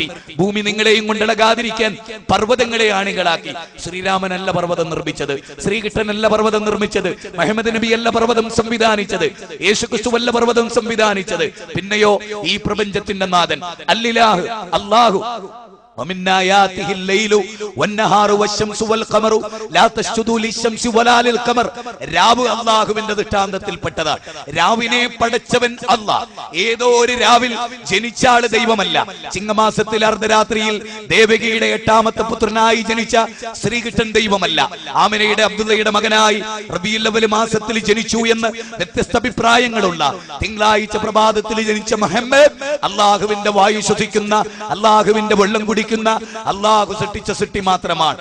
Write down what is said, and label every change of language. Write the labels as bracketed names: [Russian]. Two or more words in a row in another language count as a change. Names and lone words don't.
[Malayalam] ഭൂമി നിങ്ങളെയും കൊണ്ടിളകാതിരിക്കാൻ പർവ്വതങ്ങളെ ആണികളാക്കി. ശ്രീരാമനല്ല പർവ്വതം നിർമ്മിച്ചത്, ശ്രീകൃഷ്ണനല്ല പർവ്വതം നിർമ്മിച്ചത്, മുഹമ്മദ് നബി അല്ല പർവ്വതം സംവിധാനിച്ചത്, യേശുക്രിസ്തുവല്ല പർവ്വതം സംവിധാനിച്ചത്. പിന്നെയോ ഈ പ്രപഞ്ചത്തിന്റെ നാഥൻ [Arabic] الإله الله. ومن آياته الليل والنهار والشمس والقمر لا تسجدوا للشمس ولا للقمر. [Malayalam] രാവ് അല്ലാഹുവിന്റെ ദൃഷ്ടാന്തത്തിൽപ്പെട്ടതാണ്. രാവിനെ പടച്ചവൻ അല്ലാഹ്. ഏതോ ഒരു രാവിൽ ജനിച്ച ആള് ദൈവമല്ല. ചിങ്ങമാസത്തിൽ അർദ്ധരാത്രിയിൽ ദേവകിയുടെ 8ാമത്തെ പുത്രനായി ജനിച്ച ശ്രീകൃഷ്ണൻ ദൈവമല്ല. ആമിനയുടെ അബ്ദുള്ളയുടെ മകനായി റബീഉൽ അവ്വൽ മാസത്തിൽ ജനിച്ചു എന്ന് വ്യത്യസ്ത അഭിപ്രായങ്ങളുള്ള തിങ്കളാഴ്ച പ്രഭാതത്തിൽ ജനിച്ച മുഹമ്മദ് അല്ലാഹുവിന്റെ വായു ശ്വസിക്കുന്ന, അല്ലാഹുവിന്റെ വെള്ളം കുടിക്കുന്ന, അല്ലാഹു സൃഷ്ടിച്ച സൃഷ്ടി മാത്രമാണ്.